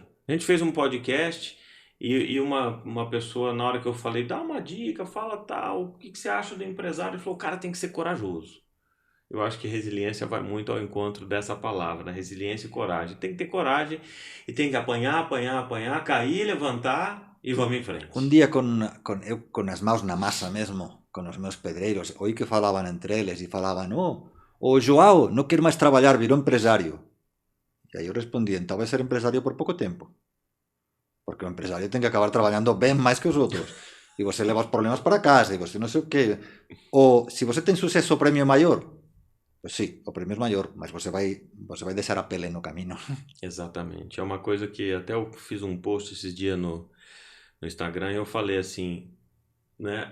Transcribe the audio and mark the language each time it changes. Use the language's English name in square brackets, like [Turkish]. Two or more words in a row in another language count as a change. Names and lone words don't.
[Portuguese] A gente fez um podcast e uma pessoa, na hora que eu falei, dá uma dica, fala tal, o que você acha do empresário? Ele falou, o cara tem que ser corajoso. Eu acho que resiliência vai muito ao encontro dessa palavra, resiliência e coragem. Tem que ter coragem e tem que apanhar, cair, levantar e vamos em frente. [Galician] Un día con as maus na masa mesmo, con os meus pedreiros, oí que falaban entre eles e falaban, o Joao non quer máis traballar, virou empresario. E aí eu respondí, entón vai ser empresario por pouco tempo, porque o empresario ten que acabar traballando ben máis que os outros. [Portuguese] e você leva os problemas para casa, e você não sei o quê. Ou, se você tem sucesso, o prêmio é maior. Pois sim, o prêmio é maior, mas você vai deixar a pele no caminho. Exatamente. É uma coisa que até eu fiz um post esses dias no Instagram e eu falei assim, né?